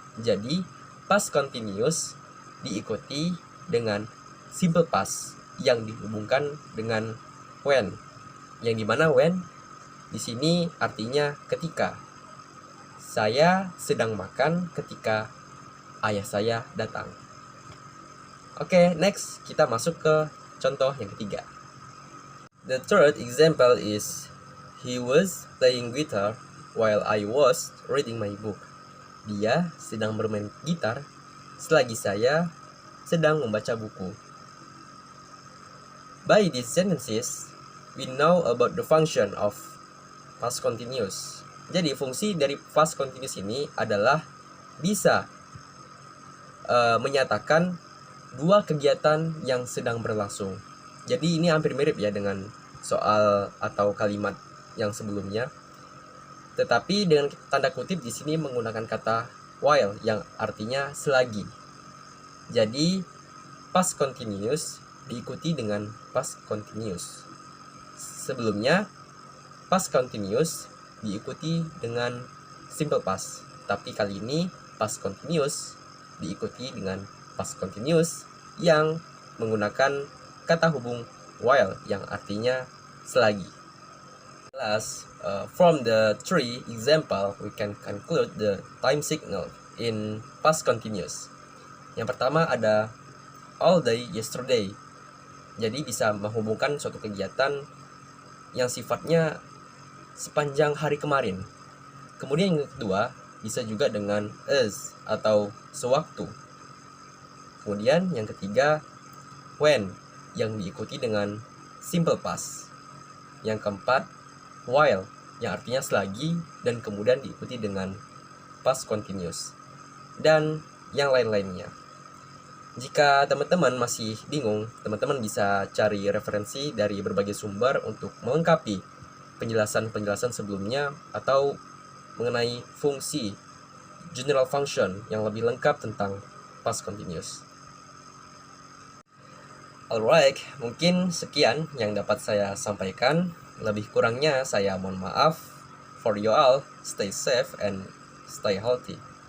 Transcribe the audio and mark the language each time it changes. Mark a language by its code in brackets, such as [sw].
[id] Jadi past continuous diikuti dengan simple past yang dihubungkan dengan when. Yang dimana when di sini artinya ketika. Saya sedang makan ketika ayah saya datang. Oke, next kita masuk ke contoh yang ketiga. [en] The third example is, he was playing guitar while I was reading my book. [id] Dia sedang bermain gitar selagi saya sedang membaca buku. [en] By these sentences, we know about the function of past continuous. [id] Jadi fungsi dari past continuous ini adalah bisa menyatakan dua kegiatan yang sedang berlangsung. Jadi ini hampir mirip ya dengan soal atau kalimat yang sebelumnya. Tetapi dengan tanda kutip di sini menggunakan kata while yang artinya selagi. Jadi past continuous diikuti dengan past continuous. Sebelumnya past continuous diikuti dengan simple past, tapi kali ini past continuous diikuti dengan past continuous yang menggunakan kata hubung while yang artinya selagi. [en] Last, from the three example, we can conclude the time signal in past continuous. [id] Yang pertama ada [en] all day yesterday. [id] Jadi bisa menghubungkan suatu kegiatan yang sifatnya sepanjang hari kemarin. Kemudian yang kedua bisa juga dengan as atau sewaktu. Kemudian yang ketiga when yang diikuti dengan simple past. Yang keempat while yang artinya selagi dan kemudian diikuti dengan past continuous. Dan yang lain-lainnya. Jika teman-teman masih bingung, teman-teman bisa cari referensi dari berbagai sumber untuk melengkapi penjelasan-penjelasan sebelumnya atau mengenai fungsi general function yang lebih lengkap tentang past continuous. Alright, mungkin sekian yang dapat saya sampaikan. Lebih kurangnya saya mohon maaf. [en] For you all, stay safe and stay healthy.